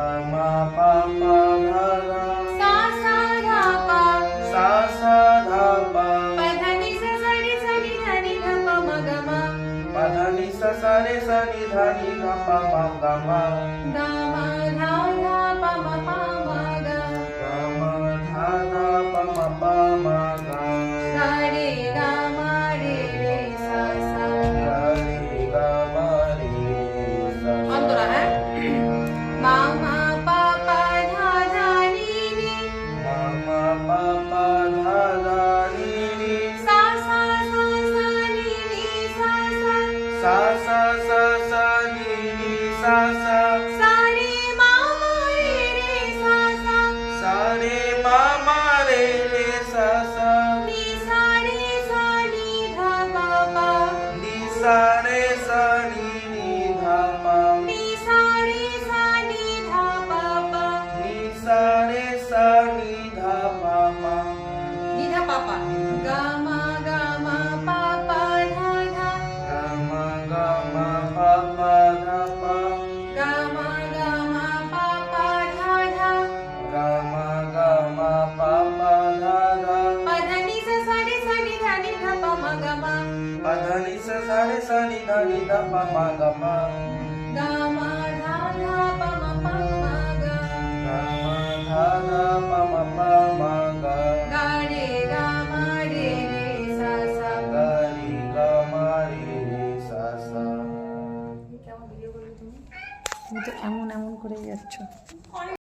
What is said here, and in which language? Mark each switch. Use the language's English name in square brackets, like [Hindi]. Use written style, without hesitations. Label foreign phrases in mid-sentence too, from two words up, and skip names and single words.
[Hindi] ma pa pa dha dha सा सा धा पा sa sa dha pa प ध नि सा सा रे सा नि धा नि धा प म ग म pa dha ni sa sa re sa ni dha ni dha pa ma ga ma ग म धा धा प म प म ग ga ma dha dha pa ma pa ma ga सा रे ग म रे सा सा ga re ga ma re sa sa अंतरा है मा मा पा पा धा धा नी नी ma ma pa pa dha dha ni ni सा सा नी नी सा sa sa sa sa ni ni sa sa सा रे मा मा रे सा sa re ma ma re re sa sa नी सा नी धा पा पा ni sa re sa ni dha pa नी सा नी धा पा पा ni sa re sa ni dha pa ma नी धा पा पा ग म पा पा धा धा ga ma pa pa dha pa ग म पा पा धा धा ga ma pa pa dha dha प ध नि सा सा रे सा नि धा नि धा प म ग म pa dha ni sa sa re sa ni dha pa ma ga ma ग म धा धा प म प म ग ga ma dha dha pa ma pa ma ga ग रे सा सा ga ri ga ma re re sa sa [Bangla] কেমন ভিডিও করলে তুমি তো এমন এমন করে যাচ্ছ